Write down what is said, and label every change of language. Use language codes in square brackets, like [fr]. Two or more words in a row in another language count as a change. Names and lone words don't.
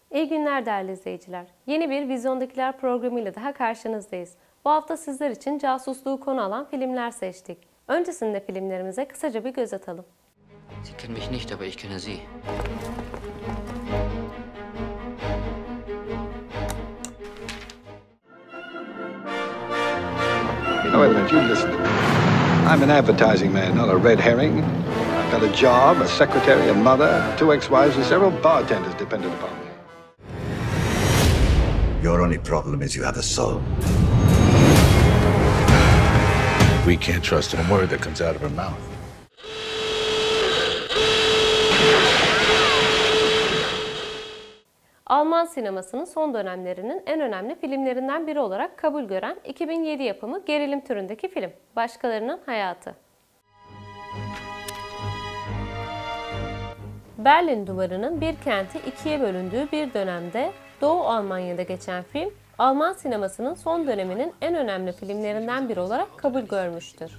[tr] İyi günler değerli izleyiciler. Yeni bir Vizyondakiler programıyla daha karşınızdayız. Bu hafta sizler için casusluğu konu alan filmler seçtik. Öncesinde filmlerimize kısaca bir göz atalım. [de] Sie kennen mich nicht, aber ich kenne Sie. [en] You know, Edmund, you listen to me. I'm an advertising man, not a red herring. I've got a job, a secretary, a mother, 2 ex-wives, and several bartenders dependent upon me. Your only problem is you have a soul. We can't trust a word that comes out of her mouth. [tr] Alman sinemasının son dönemlerinin en önemli filmlerinden biri olarak kabul gören 2007 yapımı gerilim türündeki film, Başkalarının Hayatı. Berlin Duvarı'nın bir kenti ikiye bölündüğü bir dönemde Doğu Almanya'da geçen film, Alman sinemasının son döneminin en önemli filmlerinden biri olarak kabul görmüştür.